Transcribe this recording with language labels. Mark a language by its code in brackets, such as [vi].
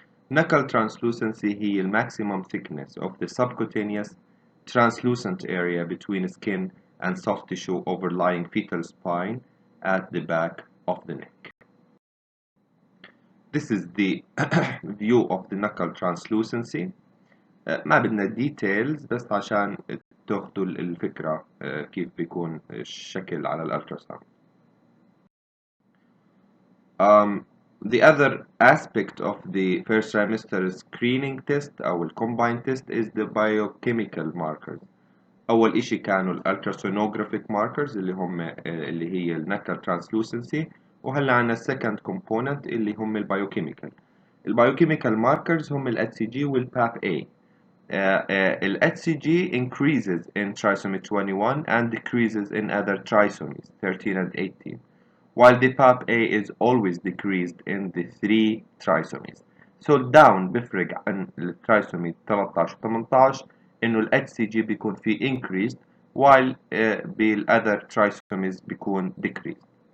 [en] Knuckle translucency هي the maximum thickness of the subcutaneous translucent area between skin and soft tissue overlying fetal spine at the back of the neck. This is the view of the knuckle translucency. [ar] ما بدنا details بس عشان تاخدوا الفكرة كيف بيكون الشكل على الالتراساوند. [en] The other aspect of the first trimester screening test [ar] أو ال [en] combined test is the biochemical markers. [ar] أول إشي كانوا ال ultrasonographic markers اللي هي ال knuckle translucency وهلا عنا [en] second component [ar] اللي هم ال biochemical. [en] ال biochemical markers [ar] هم ال [en] HCG وال PAP-A. ال HCG increases in trisomy 21 and decreases in other trisomies 13 and 18, while the PAP-A is always decreased in the 3 trisomies. So down [ar] بفرق عن الترايسومي 13 و 18 إنه ال HCG بيكون فيه [en] increased while [ar] بالother trisomies بيكون decreased.